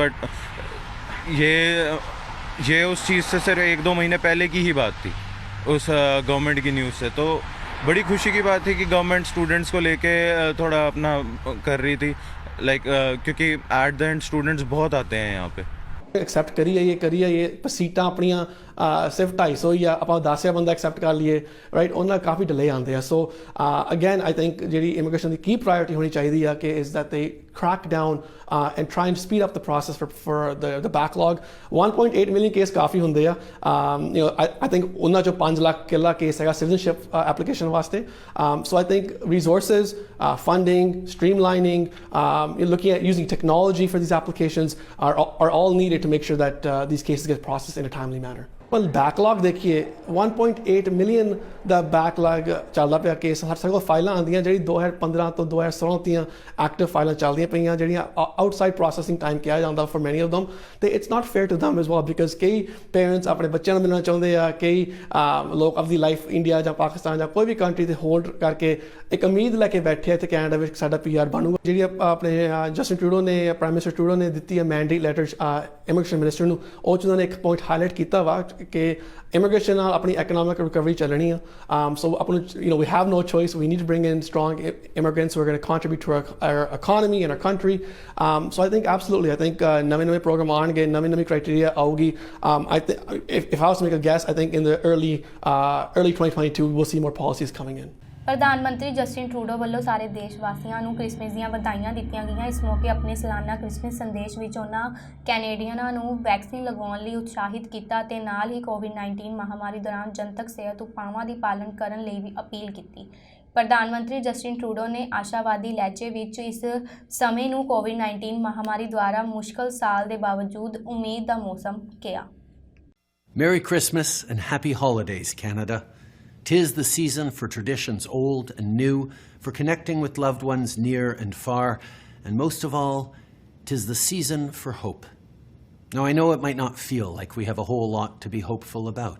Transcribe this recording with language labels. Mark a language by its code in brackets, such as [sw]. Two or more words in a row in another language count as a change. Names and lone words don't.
[hi] बट ये उस चीज़ से सिर्फ 1-2 महीने पहले की ही बात थी, उस गवर्नमेंट की न्यूज़ से। तो बड़ी खुशी की बात थी कि [en] government students [hi] को लेके थोड़ा अपना कर रही थी, लाइक क्योंकि [en] at the end [hi] स्टूडेंट्स बहुत आते हैं यहाँ पे। [pa] ਐਕਸੈਪਟ ਕਰੀਏ ਪਰ ਸੀਟਾਂ ਆਪਣੀਆਂ ਸਿਰਫ 250 ਹੀ ਆ, ਆਪਾਂ 10 ਬੰਦਾ ਐਕਸੈਪਟ ਕਰ ਲਈਏ, ਰਾਈਟ। ਉਹਨਾਂ ਕਾਫੀ ਡਿਲੇ ਆਉਂਦੇ ਆ। [en] so again I think [pa] ਜਿਹੜੀ ਇਮੀਗ੍ਰੇਸ਼ਨ ਦੀ ਕੀ ਪ੍ਰਾਇੋਰਟੀ ਹੋਣੀ ਚਾਹੀਦੀ ਆ ਕਿ [en] is that they crack down and try and speed up the process for the backlog। [pa] 1.8 million ਕੇਸ ਕਾਫੀ ਹੁੰਦੇ ਆ। [en] I think [pa] ਉਹਨਾਂ ਚੋਂ 5 ਲੱਖ ਕਿੱਲਾ ਕੇਸ ਹੈਗਾ ਸਿਟੀਜ਼ਨਸ਼ਿਪ ਐਪਲੀਕੇਸ਼ਨ ਵਾਸਤੇ। [en] So I think resources, funding, streamlining, looking at using technology for these applications are all needed to make sure that these cases get processed in a timely manner। [pa] ਪਰ ਬੈਕਲੌਗ ਦੇਖੀਏ 1.8 ਮਿਲੀਅਨ ਦਾ ਬੈਕਲੌਗ ਚੱਲਦਾ ਪਿਆ ਕੇਸ। ਸਾਡੇ ਕੋਲ ਫਾਈਲਾਂ ਆਉਂਦੀਆਂ ਜਿਹੜੀ 2015 ਤੋਂ 2016 ਦੀਆਂ ਐਕਟਿਵ ਫਾਈਲਾਂ ਚੱਲਦੀਆਂ ਪਈਆਂ ਜਿਹੜੀਆਂ [en] outside processing time [pa] ਕਿਹਾ ਜਾਂਦਾ [en] for many of them. [pa] ਤੇ [en] it's not fair to them as well, because [pa] ਕਈ ਪੇਰੈਂਟਸ ਆਪਣੇ ਬੱਚਿਆਂ ਨੂੰ ਮਿਲਣਾ ਚਾਹੁੰਦੇ ਆ, ਕਈ ਲੋਕ ਆਪਣੀ ਲਾਈਫ ਇੰਡੀਆ ਜਾਂ ਪਾਕਿਸਤਾਨ ਜਾਂ ਕੋਈ ਵੀ ਕੰਟਰੀ ਤੇ ਹੋਲਡ ਕਰਕੇ ਇੱਕ ਉਮੀਦ ਲੈ ਕੇ ਬੈਠੇ ਆ ਇੱਥੇ ਕੈਨੇਡਾ ਵਿੱਚ ਸਾਡਾ PR ਬਣੂਗਾ। ਜਿਹੜੀ ਆਪਣੇ ਜਸਟਿਨ ਟਰੂਡੋ ਨੇ, [en] prime minister [pa] ਟਰੂਡੋ ਨੇ ਦਿੱਤੀ ਹੈ [en] mandate letter immigration minister [pa] ਨੂੰ, ਉਹ 'ਚ ਉਹਨਾਂ ਨੇ ਇੱਕ ਪੁਆਇੰਟ ਹਾਈਲਾਈਟ ਕੀਤਾ ਵਾ ਕਿ ਇਮੀਗ੍ਰੇਸ਼ਨ ਨਾਲ ਆਪਣੀ [en] economic recovery [pa] ਚੱਲਣੀ ਆ। [en] So we have no choice, we need to bring in strong immigrants who are going to contribute to our economy and our country। So I think absolutely, I think [pa] ਨਵੇਂ ਪ੍ਰੋਗਰਾਮ ਆਉਣਗੇ, ਨਵੀਂ criteria ਆਊਗੀ। [en] If I was to make a guess, I think in the early 2022 we'll see more policies coming in। [pa] ਪ੍ਰਧਾਨ ਮੰਤਰੀ ਜਸਟਿਨ ਟਰੂਡੋ ਵੱਲੋਂ ਸਾਰੇ ਦੇਸ਼ ਵਾਸੀਆਂ ਨੂੰ ਕ੍ਰਿਸਮਸ ਦੀਆਂ ਵਧਾਈਆਂ ਦਿੱਤੀਆਂ ਗਈਆਂ। ਇਸ ਮੌਕੇ ਆਪਣੇ ਸਾਲਾਨਾ ਕ੍ਰਿਸਮਸ ਸੰਦੇਸ਼ ਵਿੱਚ ਉਹਨਾਂ ਕੈਨੇਡੀਅਨਾਂ ਨੂੰ ਵੈਕਸੀਨ ਲਗਵਾਉਣ ਲਈ ਉਤਸ਼ਾਹਿਤ ਕੀਤਾ ਤੇ ਨਾਲ ਹੀ COVID-19 ਮਹਾਮਾਰੀ ਦੌਰਾਨ ਜਨਤਕ ਸਿਹਤ ਉਪਾਵਾਂ ਦੀ ਪਾਲਣਾ ਕਰਨ ਲਈ ਵੀ ਅਪੀਲ ਕੀਤੀ। ਪ੍ਰਧਾਨ ਮੰਤਰੀ ਜਸਟਿਨ ਟਰੂਡੋ ਨੇ ਆਸ਼ਾਵਾਦੀ ਲਹਿਜੇ ਵਿੱਚ ਇਸ ਸਮੇਂ ਨੂੰ COVID-19 ਮਹਾਮਾਰੀ ਦੁਆਰਾ ਮੁਸ਼ਕਲ ਸਾਲ ਦੇ ਬਾਵਜੂਦ ਉਮੀਦ ਦਾ ਮੌਸਮ ਕਿਹਾ। [en] Merry Christmas and happy holidays, Canada. 'Tis the season for traditions old and new, for connecting with loved ones near and far, and most of all, 'tis the season for hope. Now, I know it might not feel like we have a whole lot to be hopeful about.